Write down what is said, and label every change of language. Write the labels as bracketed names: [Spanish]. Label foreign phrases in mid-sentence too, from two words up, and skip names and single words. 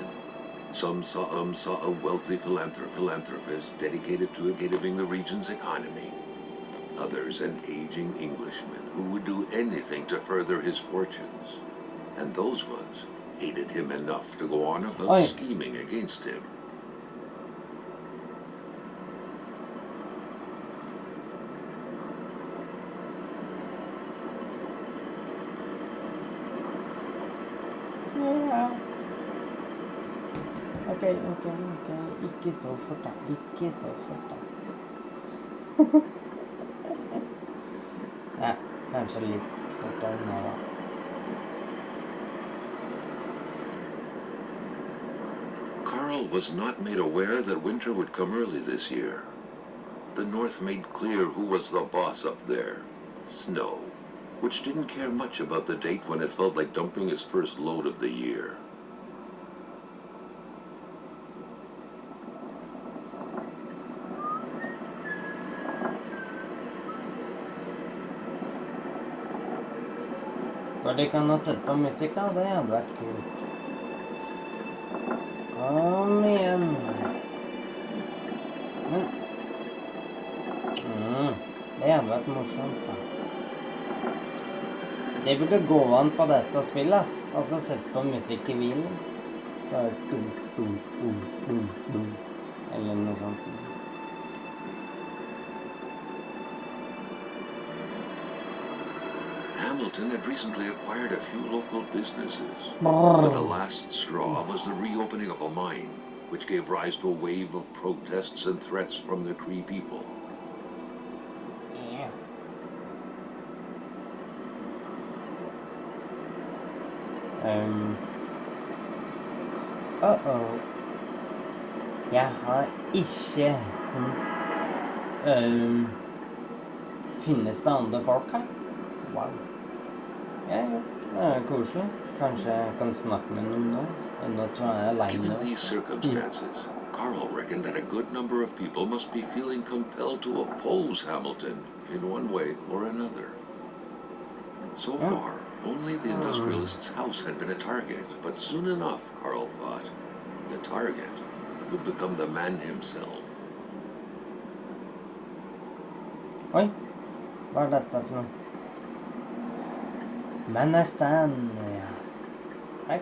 [English] Some saw a wealthy philanthropist dedicated to improving the region's economy. Others an aging Englishman who would do anything to further his fortunes. And those ones hated him enough to go on about scheming against him. [Norwegian] Ja. Ok. Ikke så fort, da. Kanskje litt fortere nå da. [English] Carl was not made aware that winter would come early this year. The North made clear who was the boss up there. Snow, which didn't care much about the date when it felt like dumping its first load of the year. [Norwegian] For de kan ha sett på musikk, da. Det hadde vært kult. Kom igjen. Det hadde vært morsomt, da. Det burde gå an på dette spillet, ass. Altså sett på musikk i bilen. Bare eller noe sånt. [English] Hamilton had recently acquired a few local businesses. But the last straw was the reopening of a mine, which gave rise to a wave of protests and threats from the Cree people. Yeah. [Norwegian] Jeg har ikke finnes det andre folk her? Wow. Ja, det er koselig. Kanskje jeg kan snakke med noen nå, enda så er jeg alene. [English] Given these circumstances, Carl reckoned that a good number of people must be feeling compelled to oppose Hamilton in one way or another. So far, only the industrialist's house had been a target, but soon enough, Carl thought, the target would become the man himself. [Norwegian] Oi, hva er dette for noe? Manastan, ja. Takk.